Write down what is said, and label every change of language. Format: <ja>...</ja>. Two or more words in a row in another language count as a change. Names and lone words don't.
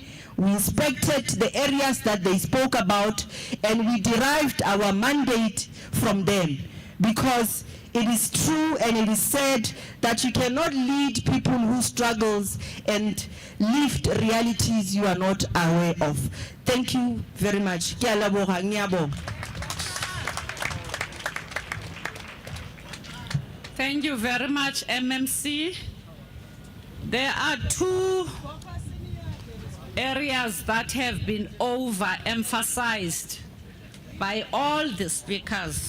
<en>We inspected the areas that they spoke about, and we derived our mandate from them, because it is true and it is said that you cannot lead people who struggles and lift realities you are not aware of. Thank you very much.</en> <tn>Ke a leboga,</tn> <zu>ngiyabonga.</zu> <en>Thank you very much, MMC. There are two areas that have been overemphasized by all the speakers.</en>